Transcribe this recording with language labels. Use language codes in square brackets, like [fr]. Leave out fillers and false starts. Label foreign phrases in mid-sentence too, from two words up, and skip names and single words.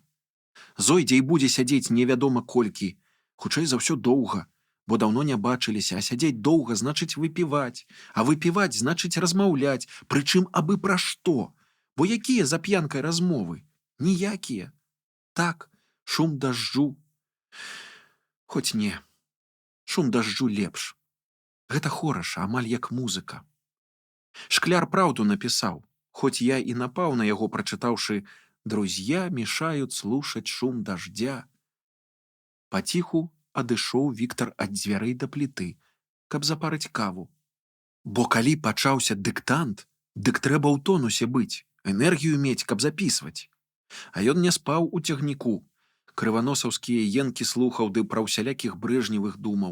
[be] Зойдзе і будзе сядзець невядома колькі, хутчэй за ўсё доўга, бо даўно не бачыліся, а сядзець доўга значыць выпіваць, а выпіваць значыць размаўляць, прычым абы пра што, бо якія за п'янкай размовы? Ніякія. Так, шум дажджу. Хоць не, шум дажджу лепш. Гэта хораша, амаль як музыка. Шкляр праўду напісаў, хоць я і напаў на яго, прачытаўшы [ru] «Друзья мешают слушать шум дождя». [be] Паціху адышоў Віктар ад дзвярэй да пліты, каб запарыць каву. Бо калі пачаўся дыктант, дык трэба ў тонусе быць, энергію мець, каб запісваць. А ён не спаў у цягніку. Крываносаўскія енкі слухаў ды пра ўсялякіх Брэжневых думаў.